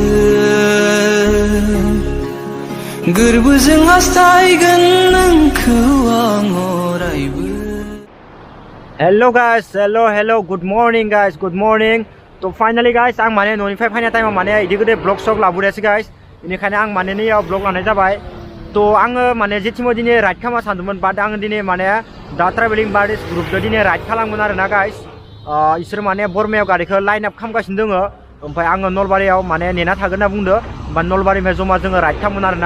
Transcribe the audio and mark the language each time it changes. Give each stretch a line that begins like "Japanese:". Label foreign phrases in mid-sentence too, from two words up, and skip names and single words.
Bodo: गोरबोजों हास्थायगोन नोंखौ आं अरायबो
English: Hello guys, hello, good morning guys, good morning.
Bodo: तो
English: finally guys
Bodo: आं माने न'निफ्राय फैनाय टाइमाव माने इदि गोदो ब्लग सग लाबोदासै गाइस बेनिखायनो आं माने नैयाव ब्लग लानाय जाबाय तो आङो माने जेथिंबो दिनै राइड खालामनो सानदोंमोन बाट आङो दिनै माने दा
English: travelling buddies
Bodo: ग्रुपजों दिनै राइड खालामगोन आरोना गाइस इसोर माने बरमायाव गारिखौ
English: line up
Bodo: खालामगासिनो दङ ओमफ्राय आङो नलबारियाव माने नेना थागोन होनना बुंदो ओमफ्राय नलबारिनिफ्राय जमा जोङो राइड खालामगोन आरोना